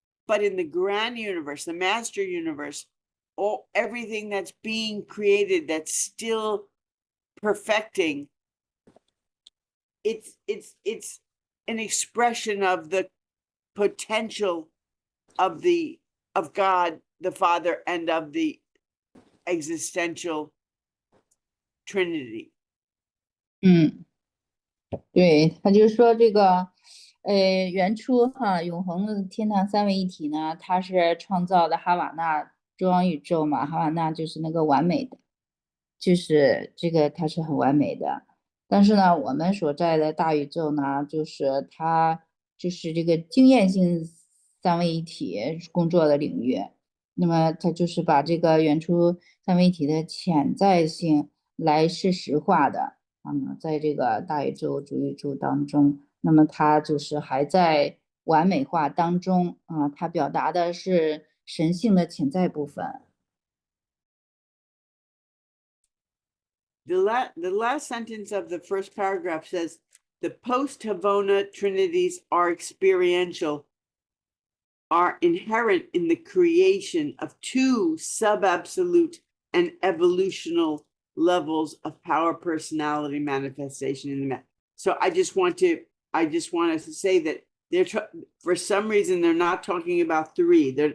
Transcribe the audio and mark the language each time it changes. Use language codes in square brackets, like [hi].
[en] But in the grand universe, the master universe, everything that's being created, that's still perfecting, it's an expression of the potential of God the Father and of the existential Trinity. [zh] 对，他就说这个原初永恒的天堂三位一体呢，它是创造的哈瓦那中央宇宙嘛，哈瓦那就是那个完美的，就是这个它是很完美的。但是呢，我们所在的大宇宙呢，就是它就是这个经验性三位一体工作的领域。那么它就是把这个原初三位一体的潜在性来事实化的。在这个大宇宙主宇宙当中，那么它就是还在完美化当中它表达的是神性的潜在部分。 [en] The last sentence of the first paragraph says, the post-Havona trinities are experiential, are inherent in the creation of two sub-absolute and evolutional levels of power, personality, manifestation in the So I just want to say that for some reason they're not talking about three.